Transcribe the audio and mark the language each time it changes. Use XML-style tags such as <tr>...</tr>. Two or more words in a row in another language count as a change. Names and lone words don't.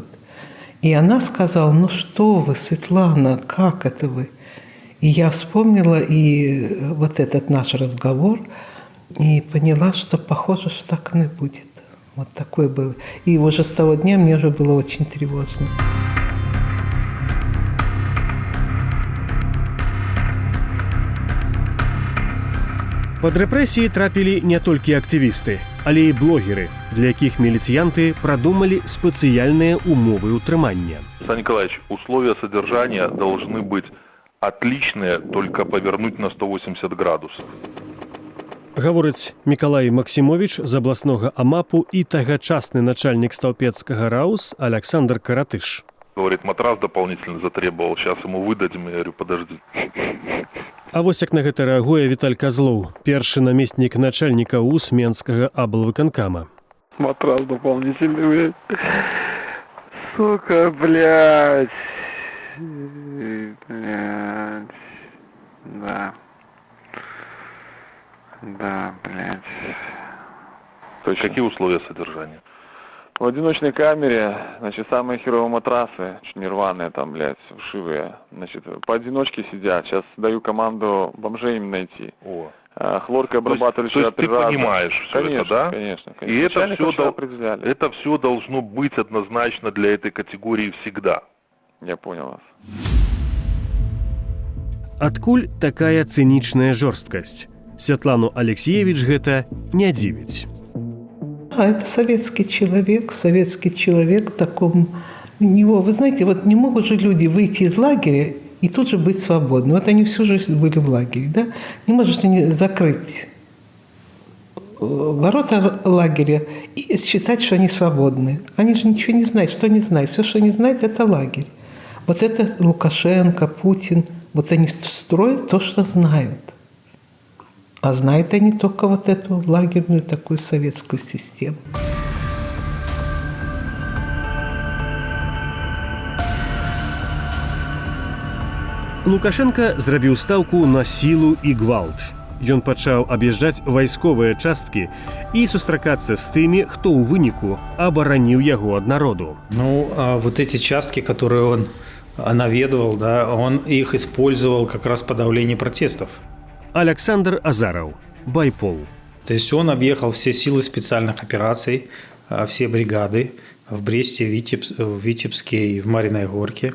<ru>И она сказала, ну что вы, Светлана, как это вы? И я вспомнила и этот наш разговор, и поняла, что похоже, что так оно и будет. Вот такое было. И уже с того дня мне уже было очень тревожно.</ru> <be>Пад рэпрэсіі трапілі не толькі актывісты, але і блогеры, для якіх міліцыянты прадумалі спецыяльныя умовы ўтрымання.</be> <ru>Александр Николаевич, условия содержания должны быть отличные, только повернуть на 180 градусов.</ru> <be>Гаворыць Мікалай Максімовіч з абласнога АМАПу і тагачасны начальнік стаўпецкага РАУС Александр Каратыш.</be> <ru>Говорит, матрас дополнительно затребовал, сейчас ему выдадим. Я говорю, подожди.</ru> <be>А вось як на гэта рэагуе Віталь Казлоў, першы намеснік начальніка УС Менскага аблвыканкама.</be> <ru>Матрас дополнительный, блядь. Сука, блядь. Блядь. Да. Да, блядь. То есть какие условия содержания? В одиночной камере, значит, самые херовые матрасы, нерваные там, блядь, вшивые, значит, поодиночке сидят. Сейчас даю команду бомжей им найти. О. Хлоркой обрабатывали вчера 3 раза. То есть ты понимаешь все конечно, это, да? Конечно. И это все должно быть однозначно для этой категории всегда. Я понял вас.</ru> <be>Адкуль такая цынічная жорсткасць? Святлану Алексеевич гэта не дзівіць.</be> <ru>Это советский человек таком... Него, вы знаете, не могут же люди выйти из лагеря и тут же быть свободны. Они всю жизнь были в лагере, да? Не можете закрыть ворота лагеря и считать, что они свободны. Они же ничего не знают. Что они знают? Все, что они знают, это лагерь. Это Лукашенко, Путин. Они строят то, что знают. А знают они только эту лагерную такую советскую систему.</ru> <be>Лукашенко зрабіў стаўку на сілу і гвалт. Ён пачаў аб'язджаць вайсковыя часткі і сустракацца з тымі, хто ў выніку абараніў яго ад народу.</be> <ru>Эти частки, которые он наведывал, да, он их использовал как раз в подавлении протестов. Александр Азаров, Байпол. То есть он объехал все силы специальных операций, все бригады в Бресте, в Витебске и в Мариной Горке.</ru>